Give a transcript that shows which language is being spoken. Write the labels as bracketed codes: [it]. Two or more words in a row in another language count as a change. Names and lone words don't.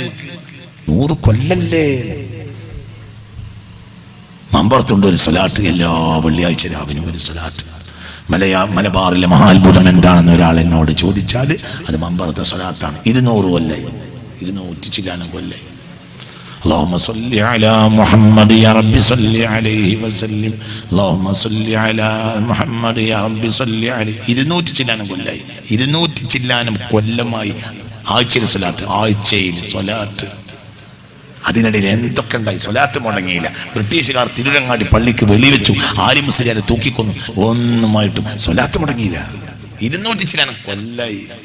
[ml] 100 കൊല്ലല്ലേ. മമ്പറത്തുണ്ട് ഒരു സ്വലാത്ത്, എല്ലാ വെള്ളിയാഴ്ച രാവിനും ഒരു സ്വലാത്ത്. മലബാറിലെ മഹാത്ഭുതം എന്താണെന്ന് ഒരാൾ എന്നോട് ചോദിച്ചാൽ അത് മമ്പറത്തെ സ്വലാത്താണ്. 200 കൊല്ലായി, 200 ചില്ലാനം കൊല്ലായി. [ar] اللهم صل على محمد يا رب صل عليه وسلم اللهم صل على محمد يا رب صل عليه. [ml] 200 ചില്ലാനം കൊല്ലായി, 200 ചില്ലാനം കൊല്ലമായി ആഴ്ചയിൽ സ്വലാത്ത്, ആഴ്ചയിൽ സ്വലാത്ത്. അതിനിടയിൽ എന്തൊക്കെ ഉണ്ടായി? സ്വലാത്ത് മുടങ്ങിയില്ല. ബ്രിട്ടീഷുകാർ തിരുരങ്ങാടി പള്ളിക്ക് വെളിവെച്ചു, ആലി മുസ്ലിയാരെ തൂക്കിക്കൊന്നു, ഒന്നുമായിട്ടും സ്വലാത്ത് മുടങ്ങിയില്ല. 200 ചില്ലാനം കൊല്ലായി.